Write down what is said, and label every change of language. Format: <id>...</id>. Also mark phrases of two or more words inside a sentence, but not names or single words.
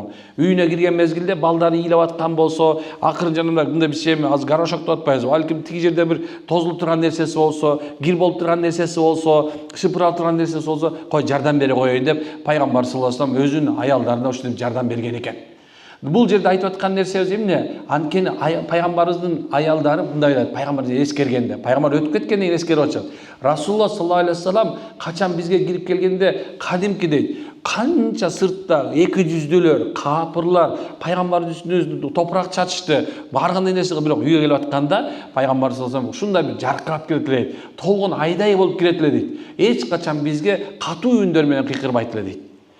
<ky>Үйүнө кирген мезгилде балдары ыйлап аткан болсо, акырын жанында мындай бир şey аз горошок деп атпайбыз, балким тиги жерде бир тозулуп турган нерсеси болсо, кир болуп болуп турган нерсеси болсо, шыпыралып турган нерсеси болсо, кой жардам бере коеюн деп пайгамбар</ky> <ar>صلى الله عليه وسلم</ar> <ky>өзүнүн аялдарына ушинтип жардам берген экен. Бул жерде айтып аткан нерсебиз эмне? Анткени пайгамбарыбыздын аялдары мындай ойлойт, пайгамбар эскергенде, пайгамбар өтүп кеткенден кийин эскерип атышат. Расулуллах</ky> <ar>صلى الله عليه وسلم</ar> <ky>качан бизге кирип келгенде кадимки дейт, канча сыртта эки жүздүүлөр, капырлар пайгамбардын үстүнө топурак чачышты, бар кандай нерсе бирок үйгө келип атканда пайгамбар</ky> <ar>صلى الله عليه وسلم</ar> <ky>ушундай бир жаркырап келет эле дейт, толгон айдай болуп кирет эле дейт. Эч качан бизге катуу үндөр менен кыйкырбайт эле дейт.</ky>